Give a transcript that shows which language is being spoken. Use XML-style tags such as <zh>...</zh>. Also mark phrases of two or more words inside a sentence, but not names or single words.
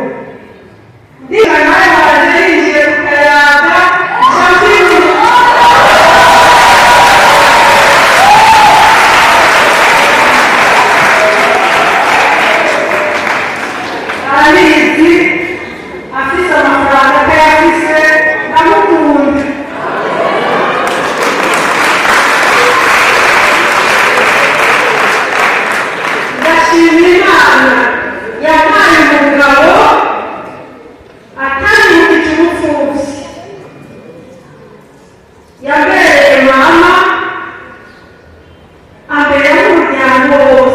<rn>Ndiga nawe waje yinjiye ku kayaga arabizi, afise amafaranga atayafise ndamukunda. Ndashima Imana yampaye umugabo atanyibukije ubupfubyi, yabereye mama ambere y'umuryango wose.</rn>